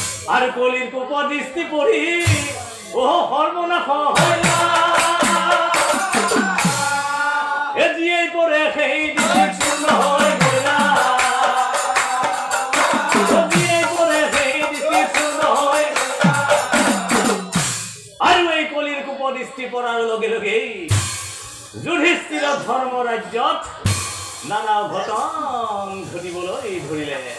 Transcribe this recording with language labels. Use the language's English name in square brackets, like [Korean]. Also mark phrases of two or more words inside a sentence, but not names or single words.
[Assamese] আর কলির কুপদৃষ্টি পড়ি ও সর্বনাশ হইলা এজিয়েই পরে সেই দৃষ্টি শূন্য হৈ গলা এজিয়েই পরে সেই দৃষ্টি শূন্য হৈ আৰু এই কলিৰ কুপদৃষ্টি পৰাৰ লগে লগেই যুধিষ্ঠিৰ ধৰ্ম ৰাজ্যত নানা ঘটন ঘটিবলৈ ধৰিলে